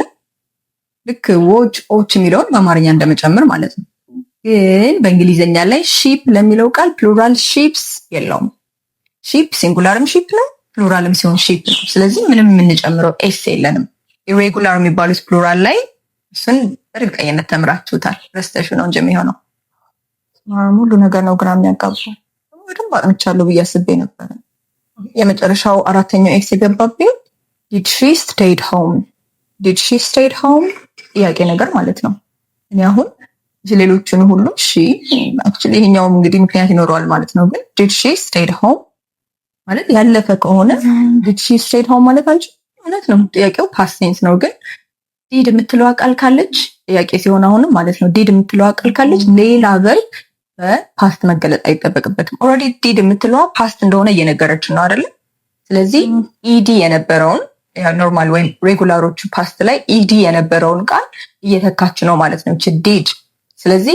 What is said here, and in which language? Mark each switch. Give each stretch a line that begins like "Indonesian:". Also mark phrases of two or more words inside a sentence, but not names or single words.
Amharic: ልክ ዎች ኦች የሚለውን በአማርኛ እንደመጨመር ማለት ነው። ግን በእንግሊዝኛ ላይ ሺፕ ለሚለው ቃል
English: plural ships
Amharic: የለውም። ሺፕ ሲንጉላርም ሺፕ ነው፣ ፕሉራልም ሲሆን ሺፕ ነው። ስለዚህ ምንም የምንጨምረው ኤስ የለንም። ኢሬጉላር የሚባሉት ፕሉራል ላይ እሱን በእርግጠኝነት ተምራችሁታል። ረስተሹ ነው እንጂ የሚሆነው ሙሉ ነገር ነው ግራ የሚያጋባው። በደንብ አጥንቻለሁ ብዬ አስቤ ነበር። የመጨረሻው አራተኛው ኤክስ የገባብኝ
English: did she stayed home did she stayed
Amharic: home ጥያቄ ነገር ማለት ነው። እኔ አሁን ሌሎቹን ሁሉ እሺ አክቹሊ ይሄኛውም እንግዲህ ምክንያት ይኖረዋል ማለት ነው። ግን
English: did she stayed home
Amharic: ማለት ያለፈ ከሆነ
English: did she stayed home
Amharic: ማለት አንቺ ማለት ነው። ጥያቄው
English: past tense
Amharic: ነው። ግን ዲድ የምትለው ቃል ካለች ጥያቄ ሲሆን አሁንም ማለት ነው ዲድ የምትለው ቃል ካለች ሌላ ቨርብ በፓስት መገለጥ አይጠበቅበትም።
English: already did
Amharic: የምትለዋ ፓስት እንደሆነ እየነገረችን ነው አይደለ? ስለዚህ ኢዲ የነበረውን ኖርማል ወይም ሬጉላሮቹ ፓስት ላይ ኢዲ የነበረውን ቃል እየተካች ነው ማለት ነው እቺ ዲድ። ስለዚህ